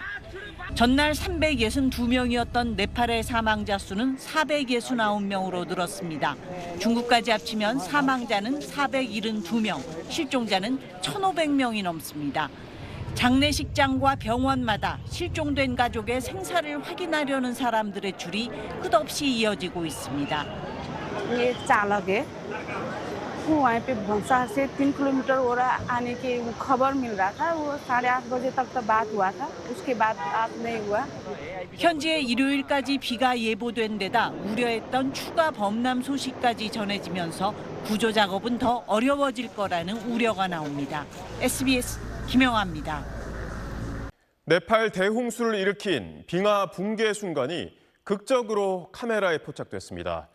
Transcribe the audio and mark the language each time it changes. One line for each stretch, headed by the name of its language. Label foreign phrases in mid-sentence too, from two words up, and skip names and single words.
Korean: 전날 362명이었던 네팔의 사망자 수는 469명으로 늘었습니다. 중국까지 합치면 사망자는 472명, 실종자는 1,500명이 넘습니다. 장례식장과 병원마다 실종된 가족의 생사를 확인하려는 사람들의 줄이 끝없이 이어지고 있습니다.
Hindi: वहीं पे भंसार से 3 किलोमीटर हो रहा आने के वो खबर मिल रहा था वो 8:30 बजे तक तो बात हुआ था उसके बाद बात नहीं हुआ.
Korean: 현지에 일요일까지 비가 예보된 데다 우려했던 추가 범람 소식까지 전해지면서 구조 작업은 더 어려워질 거라는 우려가 나옵니다. SBS 김영아입니다. 네팔 대홍수를 일으킨 빙하 붕괴 순간이 극적으로 카메라에 포착됐습니다.